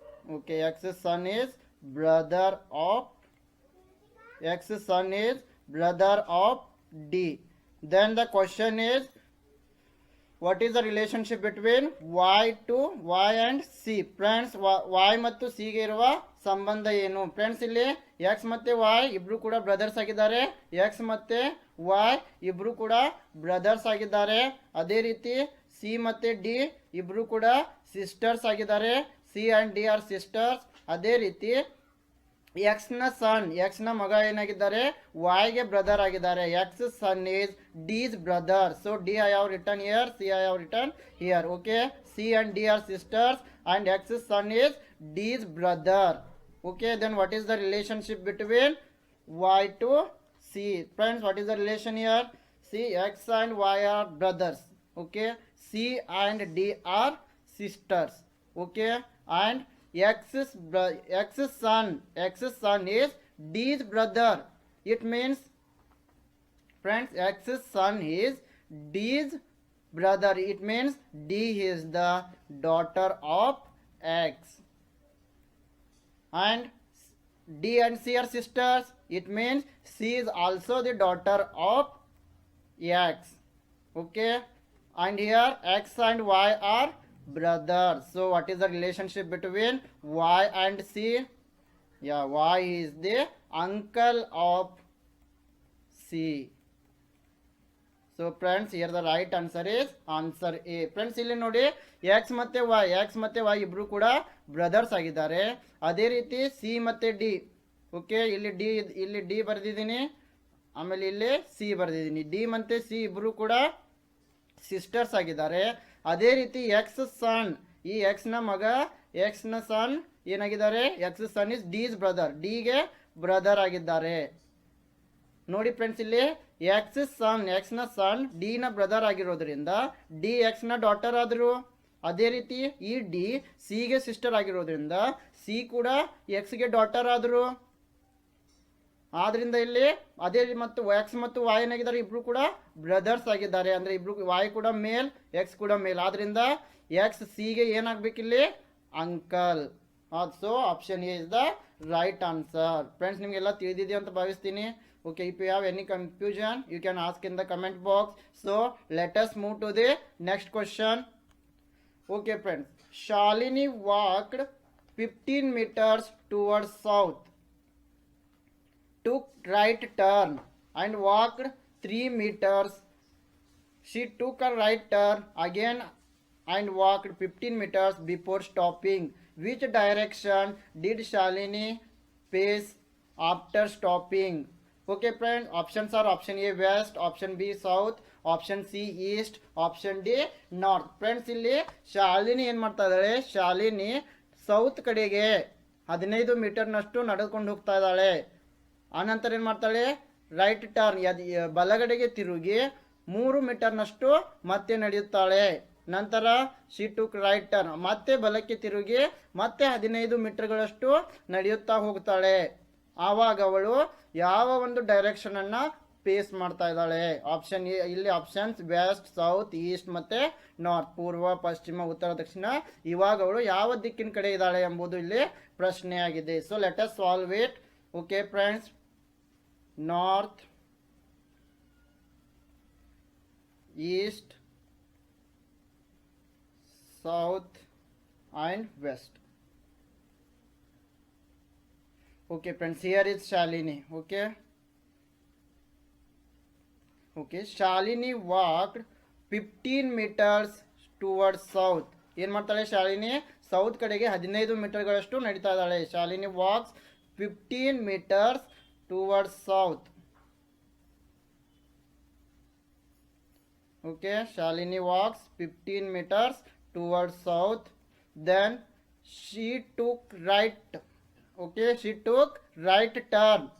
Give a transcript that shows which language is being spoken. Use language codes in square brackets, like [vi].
[en] Okay, X's son is brother of, X's son is brother of D. Then the question is, what is the relationship between Y to Y and C? [kn] Friends, Y ಮತ್ತು C ಗೆ ಇರುವ ಸಂಬಂಧ ಏನು? Friends, ಇಲ್ಲಿ X ಮತ್ತೆ Y ಇಬ್ರು ಕೂಡ brothers ಆಗಿದ್ದಾರೆ. X ಮತ್ತೆ Y ಇಬ್ರು ಕೂಡ ಬ್ರದರ್ಸ್ ಆಗಿದ್ದಾರೆ. ಅದೇ ರೀತಿ C ಮತ್ತೆ D ಇಬ್ರು ಕೂಡ ಸಿಸ್ಟರ್ಸ್ ಆಗಿದ್ದಾರೆ. [en] C and D are sisters. [kn] ಅದೇ ರೀತಿ ಎಕ್ಸ್ ನ ಸನ್, ಎಕ್ಸ್ ನ ಮಗ ಏನಾಗಿದ್ದಾರೆ, ವಾಯ್ಗೆ ಬ್ರದರ್ ಆಗಿದ್ದಾರೆ. [en] X son is D's brother. So D I have return here, C I have return here. Okay, C and D are sisters and X's son is D's brother. Okay, then what is the relationship between Y to C? Friends, what is the relation here? See, X and Y are brothers. Okay, C and D are sisters. Okay, and X's son is D's brother. It means, friends, X's son is D's brother. It means D is the daughter of X. And D and C are sisters. It means C is also the daughter of X. Okay, and here X and Y are brothers. So what is the relationship between Y and C? Yeah, Y is the uncle of C. So friends, here the right answer is answer A. [kn] Friends, ಇಲ್ಲಿ ನೋಡಿ, X ಮತ್ತೆ Y ಇಬ್ರು ಕೂಡ brothers ಆಗಿದ್ದಾರೆ. ಅದೇ ರೀತಿ C ಮತ್ತೆ D. Okay, ಇಲ್ಲಿ ಡಿ ಬರೆದಿದ್ದೀನಿ, ಆಮೇಲೆ ಇಲ್ಲಿ ಸಿ ಬರೆದಿದ್ದೀನಿ. ಡಿ ಮತ್ತೆ ಸಿ ಇಬ್ರು ಕೂಡ ಸಿಸ್ಟರ್ಸ್ ಆಗಿದ್ದಾರೆ. ಅದೇ ರೀತಿ ಎಕ್ಸ್ ಸನ್, ಈ ಎಕ್ಸ್ ನ ಮಗ, ಎಕ್ಸ್ ನ ಸನ್ ಏನಾಗಿದ್ದಾರೆ, [en] X son is D's brother, [kn] ಡಿಗೆ ಬ್ರದರ್ ಆಗಿದ್ದಾರೆ. ನೋಡಿ ಫ್ರೆಂಡ್ಸ್, ಇಲ್ಲಿ ಎಕ್ಸ್ ನ ಸನ್ ಡಿ ನ ಬ್ರದರ್ ಆಗಿರೋದ್ರಿಂದ ಡಿ ಎಕ್ಸ್ ನ ಡಾಟರ್ ಆದ್ರು. ಅದೇ ರೀತಿ ಈ ಡಿ ಸಿ ಗೆ ಸಿಸ್ಟರ್ ಆಗಿರೋದ್ರಿಂದ ಸಿ ಕೂಡ ಎಕ್ಸ್ ಗೆ ಡಾಟರ್ ಆದ್ರು. ಆದ್ರಿಂದ ಇಲ್ಲಿ ಅದೇ ಮತ್ತು ಎಕ್ಸ್ ಮತ್ತು ವೈ ಏನಾಗಿದ್ದಾರೆ, ಇಬ್ರು ಕೂಡ ಬ್ರದರ್ಸ್ ಆಗಿದ್ದಾರೆ. ಅಂದ್ರೆ ಇಬ್ರು ವೈ ಕೂಡ ಮೇಲ್, ಎಕ್ಸ್ ಕೂಡ ಮೇಲ್. ಆದ್ರಿಂದ ಎಕ್ಸ್ ಸಿ ಗೆ ಏನಾಗ್ಬೇಕಿಲ್ಲಿ, uncle. [en] So option A is the right answer. Friends, [kn] ನಿಮಗೆಲ್ಲ ತಿಳಿದಿದೆ ಅಂತ ಭಾವಿಸ್ತೀನಿ. [en] Okay, if you have any confusion, you can ask in the comment box. So let us move to the next question. Okay, friends. Shalini walked 15 meters towards south, took right turn, and walked 3 meters. She took a right turn again and walked 15 meters before stopping. Which direction did Shalini face after stopping? Okay, friends. Options are option A west, option B south, option C east, option D north. [kn] Friends ಇಲ್ಲಿ ಶಾಲಿನಿ ಏನು ಮಾಡ್ತಾ ಇದ್ದಾಳೆ? Shalini south ಕಡೆಗೆ 15 ಮೀಟರ್ನಷ್ಟು ನಡೆದುಕೊಂಡು ಹೋಗ್ತಾ ಇದ್ದಾಳೆ. ಆನಂತರ ಏನು ಮಾಡ್ತಾಳೆ? ರೈಟ್ ಟರ್ನ್ ಬಲಗಡೆಗೆ ತಿರುಗಿ 3 ಮೀಟರ್ನಷ್ಟು ಮತ್ತೆ ನಡೆಯುತ್ತಾಳೆ. ನಂತರ [en] she took right turn, [kn] ಮತ್ತೆ ಬಲಕ್ಕೆ ತಿರುಗಿ ಮತ್ತೆ 15 ಮೀಟರ್ಗಳಷ್ಟು ನಡೆಯುತ್ತಾ ಹೋಗ್ತಾಳೆ. ಆವಾಗ ಅವಳು ಯಾವ ಒಂದು ಡೈರೆಕ್ಷನ್ ಅನ್ನ ಫೇಸ್ ಮಾಡ್ತಾ ಇದ್ದಾಳೆ? ಆಪ್ಷನ್ ಎ, ಇಲ್ಲಿ ಆಪ್ಷನ್ಸ್ ವೆಸ್ಟ್, ಸೌತ್, ಈಸ್ಟ್ ಮತ್ತೆ ನಾರ್ತ್, ಪೂರ್ವ, ಪಶ್ಚಿಮ, ಉತ್ತರ, ದಕ್ಷಿಣ. ಇವಾಗ ಅವಳು ಯಾವ ದಿಕ್ಕಿನ ಕಡೆ ಇದ್ದಾಳೆ ಎಂಬುದು ಇಲ್ಲಿ ಪ್ರಶ್ನೆಯಾಗಿದೆ. [en] So let us solve it. Okay friends, north, east, south and west. Okay friends, here is Shalini. Okay, Shalini walked 15 meters towards south. [kn] ಏನು ಮಾಡ್ತಾಳೆ? ಶಾಲಿನಿ ಸೌತ್ ಕಡೆಗೆ 15 ಮೀಟರ್ಗಳಷ್ಟು ನಡೀತಾ ಇದ್ದಾಳೆ. [en] Shalini walks 15 meters towards south. Okay, Shalini walks 15 meters towards south. Then she took right. Okay, she took right turn.